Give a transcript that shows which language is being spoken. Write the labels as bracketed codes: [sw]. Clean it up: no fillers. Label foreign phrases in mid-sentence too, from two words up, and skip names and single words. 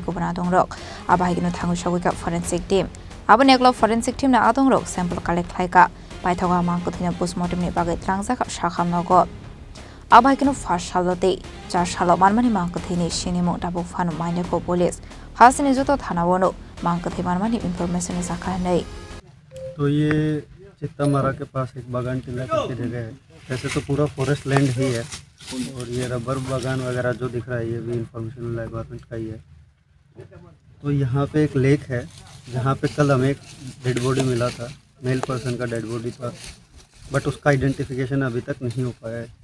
[trp] kubana dongrok abahike no thangai soika [en] forensic team [trp] abani eklo [en] forensic team [trp] na adongrok [en] sample collect [trp] khlaika paithaga mangkathai na postmortem ni bagai trangjak shakham nogo abahike no first salote jar salo manmani mangkathai ni sinimo dabuk fan maine ko police hasini joto thana wono mangkathai manmani information zakha nei [hi] तो ये चित्तामारा के पास एक बागान टीला करके जगह है। वैसे तो पूरा [en] forest land [hi] ही है और ये रबर बागान वगैरह जो दिख रहा है ये भी [en] information government [hi] का ही है। तो यहाँ पे एक लेक है जहाँ पे कल हमें एक [en] dead body [hi] मिला था, [en] male person [hi] का [en] dead body [hi] था, बट उसका आइडेंटिफिकेशन अभी तक नहीं हो पाया है।